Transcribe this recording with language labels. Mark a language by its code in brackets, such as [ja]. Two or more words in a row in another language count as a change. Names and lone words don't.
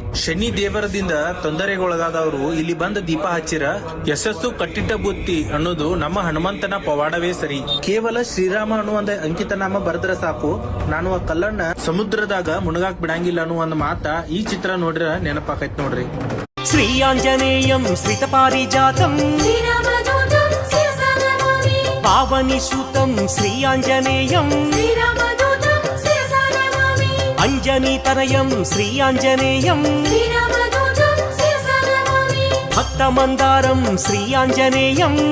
[kn] ಶನಿ ದೇವರದಿಂದ ತೊಂದರೆಗೊಳಗಾದವರು ಇಲ್ಲಿ ಬಂದ ದೀಪ ಹಚ್ಚಿರ ಯಶಸ್ಸು ಕಟ್ಟಿಟ್ಟ ಬುತ್ತಿ ಅನ್ನೋದು ನಮ್ಮ ಹನುಮಂತನ ಪವಾಡವೇ ಸರಿ. ಕೇವಲ ಶ್ರೀರಾಮ ಅನ್ನುವಂದ ಅಂಕಿತ ನಾಮ ಬರೆದ್ರ ಸಾಕು, ನಾನು ಆ ಕಲ್ಲನ್ನ ಸಮುದ್ರದಾಗ ಮುಣಗಾಕ್ ಬಿಡಂಗಿಲ್ಲ ಅನ್ನುವಂದ ಮಾತ ಈ ಚಿತ್ರ ನೋಡ್ರ ನೆನಪಾಕೈತ್ ನೋಡ್ರಿ. [sa] శ్రీయాంజనేయం శ్రితపారిజాతం పావనిసుతం శ్రీయాంజనేయం అంజనీతనయం శ్రీయాంజనేయం భక్తమందారం శ్రీయాంజనేయం